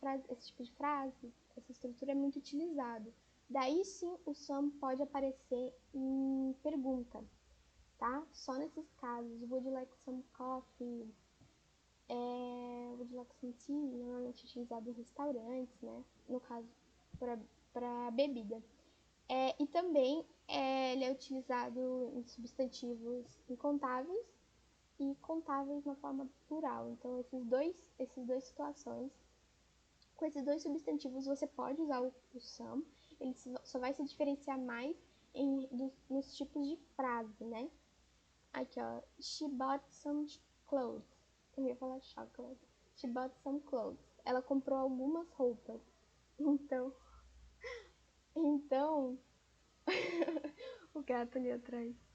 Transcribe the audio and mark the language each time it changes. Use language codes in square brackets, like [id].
[pt] Esse tipo de frase, essa estrutura é muito utilizado. Daí sim o some pode aparecer em pergunta, tá? Só nesses casos, [en] would you like some coffee? Would you like some tea? [pt] Normalmente utilizado em restaurantes, né? No caso, para bebida. E também ele é utilizado em substantivos incontáveis e contáveis na forma plural. Então, essas duas situações, com esses dois substantivos, você pode usar o some. Ele só vai se diferenciar mais nos tipos de frase, né? Aqui, ó. [en] She bought some clothes. [pt] Eu ia falar chocolate. [en] She bought some clothes. [pt] Ela comprou algumas roupas. Então, o gato ali atrás.